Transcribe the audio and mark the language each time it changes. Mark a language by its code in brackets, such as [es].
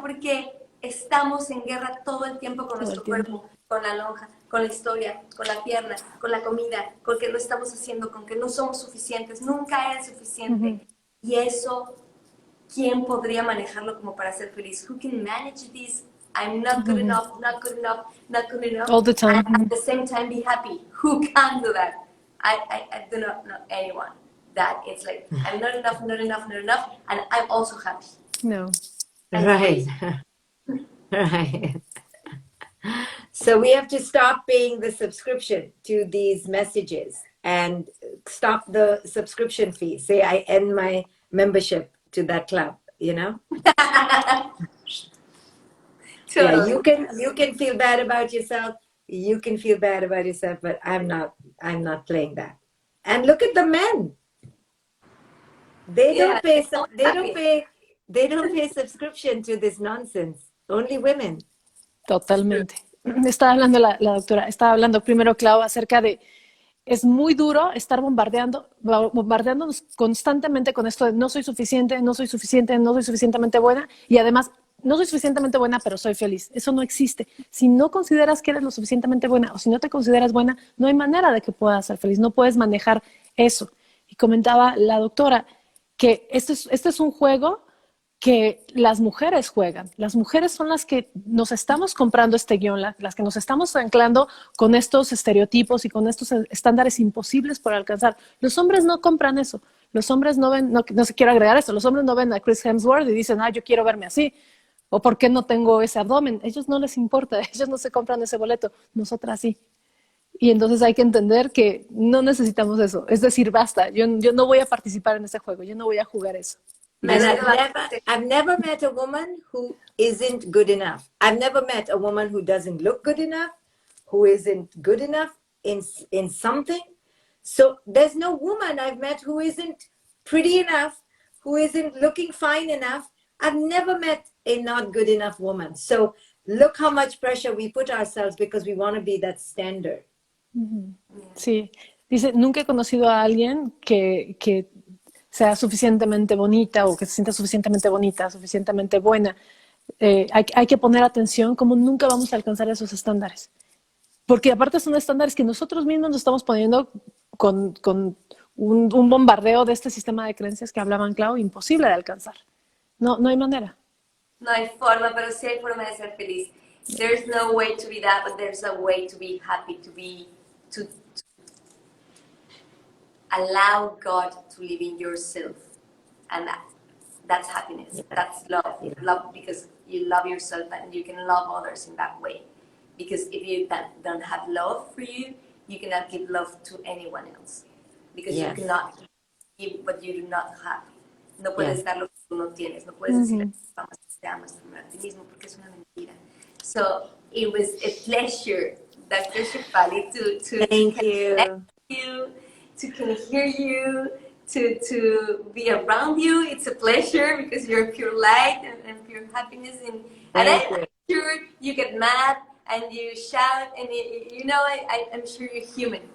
[es] Porque estamos en guerra todo el tiempo con nuestro cuerpo, con la lonja, con la historia, con la pierna, con la comida, con que no estamos haciendo, con que no somos suficientes, nunca eres suficiente. Y eso, ¿quién podría manejarlo como para ser feliz? [en] Who can manage this? I'm not good enough, not good enough, not good enough. All the time. And at the same time be happy. Who can do that? I do not know anyone that it's like, I'm not enough, not enough, not enough, and I'm also happy. No. Right. Right. So we have to stop paying the subscription to these messages and stop the subscription fee. Say I end my membership to that club, you know? Yeah, you can feel bad about yourself. You can feel bad about yourself, but I'm not playing that. And look at the men. They don't pay subscription to this nonsense. Only women. [es] Totalmente. Estaba hablando la doctora, estaba hablando primero, Clau, acerca de, es muy duro estar bombardeándonos constantemente con esto de no soy suficiente, no soy suficiente, no soy suficientemente buena, y además, no soy suficientemente buena, pero soy feliz. Eso no existe. Si no consideras que eres lo suficientemente buena, o si no te consideras buena, no hay manera de que puedas ser feliz, no puedes manejar eso. Y comentaba la doctora que este es un juego que las mujeres juegan. Las mujeres son las que nos estamos comprando este guión, las que nos estamos anclando con estos estereotipos y con estos estándares imposibles por alcanzar. Los hombres no compran eso. Los hombres no ven, no se quiero agregar esto, los hombres no ven a Chris Hemsworth y dicen, yo quiero verme así. O ¿por qué no tengo ese abdomen? Ellos no les importa, ellos no se compran ese boleto. Nosotras sí. Y entonces hay que entender que no necesitamos eso. Es decir, basta, yo no voy a participar en ese juego, yo no voy a jugar eso. [en] And I've never met a woman who isn't good enough. I've never met a woman who doesn't look good enough, who isn't good enough in something. So there's no woman I've met who isn't pretty enough, who isn't looking fine enough. I've never met a not good enough woman. So look how much pressure we put ourselves because we want to be that standard. [es] Sí, dice, nunca he conocido a alguien que sea suficientemente bonita o que se sienta suficientemente bonita, suficientemente buena. Hay que poner atención como nunca vamos a alcanzar esos estándares. Porque aparte son estándares que nosotros mismos nos estamos poniendo con un bombardeo de este sistema de creencias que hablaban, Clau, imposible de alcanzar. No hay manera. No hay forma, pero sí hay forma de ser feliz. [en] There's no way to be that, but there's a way to be happy, to allow God to live in yourself. And that's happiness. That's love. Love because you love yourself and you can love others in that way. Because if you don't have love for you, you cannot give love to anyone else. Because you cannot give what you do not have. [es] No puedes dar lo que tú no tienes. No puedes decir te amas primero a ti mismo porque es una mentira. [en] So it was a pleasure, Dr. Shefali, to connect you, to can hear you, to be around you. It's a pleasure because you're pure light and pure happiness. And I'm sure you get mad and you shout and I'm sure you're human.